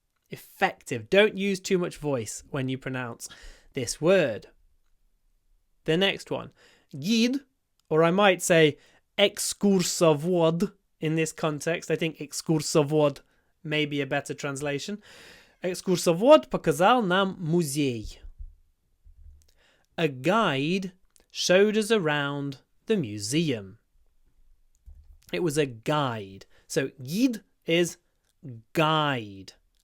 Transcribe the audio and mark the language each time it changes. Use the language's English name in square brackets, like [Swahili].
[English] Effective. Don't use too much voice when you pronounce this word. The next one, guide, or I might say экскурсовод in this context. I think экскурсовод may be a better translation. [Russian] Экскурсовод показал нам музей. [English] A guide showed us around the museum. It was a guide. So guide is guide.